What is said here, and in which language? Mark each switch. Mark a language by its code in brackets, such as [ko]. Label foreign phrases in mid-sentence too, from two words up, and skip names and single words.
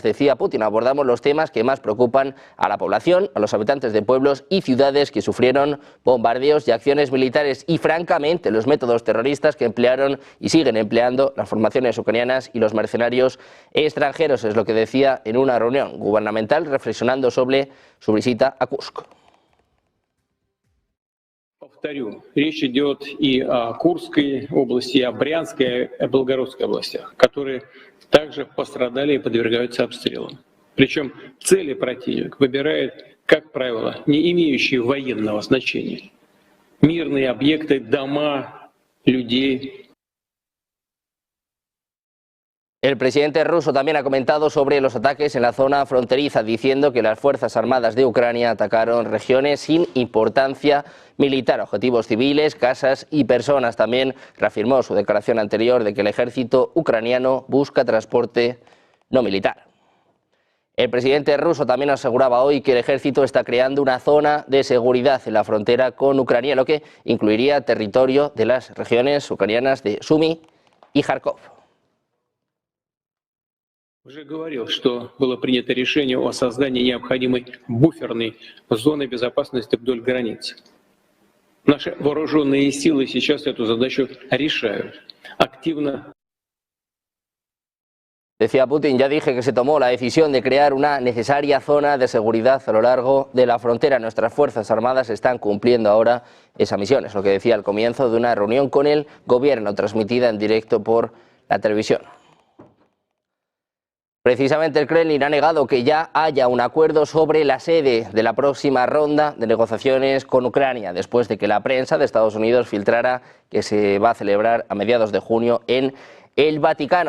[es] Decía Putin, abordamos los temas que más preocupan a la población, a los habitantes de pueblos y ciudades que sufrieron bombardeos y acciones militares y, francamente, los métodos terroristas que emplearon y siguen empleando las formaciones ucranianas y los mercenarios extranjeros. Es lo que decía en una reunión gubernamental reflexionando sobre su visita a Kursk. [ru] Повторю, речь идет и о Курской области, и о Брянской, и о Белгородской областях, которые также пострадали и подвергаются обстрелам. Причем цели противник выбирает, как правило, не имеющие военного значения. Мирные объекты, дома, людей. [es] El presidente ruso también ha comentado sobre los ataques en la zona fronteriza, diciendo que las Fuerzas Armadas de Ucrania atacaron regiones sin importancia militar, objetivos civiles, casas y personas. También reafirmó su declaración anterior de que el ejército ucraniano busca transporte no militar. El presidente ruso también aseguraba hoy que el ejército está creando una zona de seguridad en la frontera con Ucrania, lo que incluiría territorio de las regiones ucranianas de Sumy y Kharkov. [ru] Уже говорил, что было принято решение о создании необходимой буферной зоны безопасности вдоль границы. Наши вооруженные силы сейчас эту задачу решают. Активно [es] Decía Putin, ya dije que se tomó la decisión de crear una necesaria zona de seguridad a lo largo de la frontera. Nuestras Fuerzas Armadas están cumpliendo ahora esa misión. Es lo que decía al comienzo de una reunión con el gobierno transmitida en directo por la televisión. Precisamente el Kremlin ha negado que ya haya un acuerdo sobre la sede de la próxima ronda de negociaciones con Ucrania, después de que la prensa de Estados Unidos filtrara que se va a celebrar a mediados de junio en el Vaticano.